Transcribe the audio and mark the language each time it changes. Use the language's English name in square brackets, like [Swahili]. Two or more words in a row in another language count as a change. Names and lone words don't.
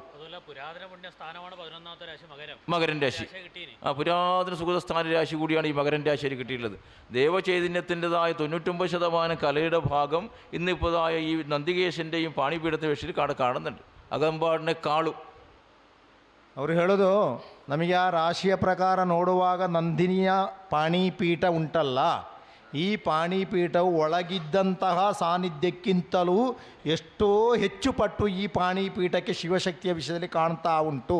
[Malayalam] പുരാതന പുണ്യ സ്ഥാനമാണ് 11ാമത്തെ രാശി മകരൻ രാശി. ആ പുരാതന സുഗതസ്ഥാന രാശി കൂടിയാണ് ഈ മകരൻ രാശിയിൽ കിട്ടിയിട്ടുള്ളത്. ദേവചൈതന്യത്തിൻ്റെതായ 99% കലയുടെ ഭാഗം ഇന്നിപ്പോഴായ ഈ നന്ദികേശൻ്റെയും പാണിപീഠത്തിൻ്റെ വിഷയത്തിൽ കാണുന്നുണ്ട്, അകമ്പാടിനെക്കാളും. [Kannada] ಅವರು ಹೇಳೋದು, ನಮಗೆ ಆ ರಾಶಿಯ ಪ್ರಕಾರ ನೋಡುವಾಗ ನಂದಿನಿಯ ಪಾಣಿಪೀಠ ಉಂಟಲ್ಲ, ಈ ಪಾಣಿಪೀಠವು ಒಳಗಿದ್ದಂತಹ ಸಾನ್ನಿಧ್ಯಕ್ಕಿಂತಲೂ ಎಷ್ಟೋ ಹೆಚ್ಚು ಪಟ್ಟು ಈ ಪಾಣಿಪೀಠಕ್ಕೆ ಶಿವಶಕ್ತಿಯ ವಿಷಯದಲ್ಲಿ ಕಾಣ್ತಾ ಉಂಟು.